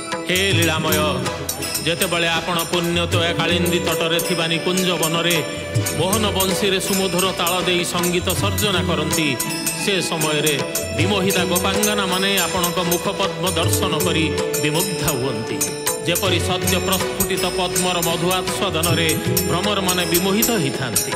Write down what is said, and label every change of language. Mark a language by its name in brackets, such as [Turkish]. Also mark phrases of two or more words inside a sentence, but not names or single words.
[Odia] ହେ ଲୀଳାମୟ ଯେତେବେଳେ ଆପଣ ପୁଣ୍ୟତୋୟା କାଳିନ୍ଦୀ ତଟରେ ଥିବା ନିକୁଞ୍ଜ ବନରେ ମୋହନ ବଂଶୀ ସୁମଧୁର ତାଳ ଦେ ସଙ୍ଗୀତ ସର୍ଜନା କରତି ସେ ସମୟ ରେ ବିମୋହିତା ଗୋପାଙ୍ଗନା ମାନେ ଆପଣଙ୍କ ମୁଖପଦ୍ମ ଦର୍ଶନ କରି ବିମୁଗ୍ଧା ହୁଅନ୍ତି ଯେପରି ସଦ୍ୟ ପ୍ରସ୍ଫୁଟିତ ପଦ୍ମର ମଧୁଆସ୍ୱାଦନ ରେ ଭ୍ରମର ମାନେ ବିମୋହିତ ହୋଇଥାନ୍ତି।